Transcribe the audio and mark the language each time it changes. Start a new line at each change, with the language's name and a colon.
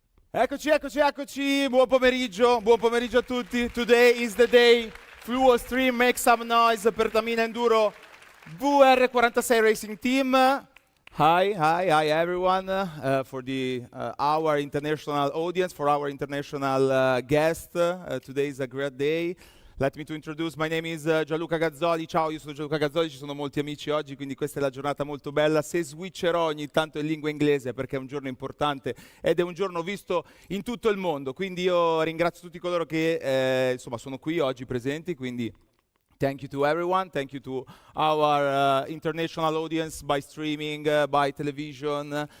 Italian: Eccoci, buon pomeriggio a tutti.
English: Today is the day. Fluo Stream, make some noise. Pertamina Enduro VR46 Racing Team. Hi everyone, for our international audience, for our international guest. Today is a great day. Let me to introduce, my name is Gianluca Gazzoli.
Italian: Ciao, io sono Gianluca Gazzoli, ci sono molti amici oggi, quindi questa è la giornata molto bella. Se switcherò ogni tanto in lingua inglese perché è un giorno importante ed è un giorno visto in tutto il mondo, quindi io ringrazio tutti coloro che insomma sono qui oggi presenti, quindi
English: thank you to everyone, thank you to our international audience by streaming, by television.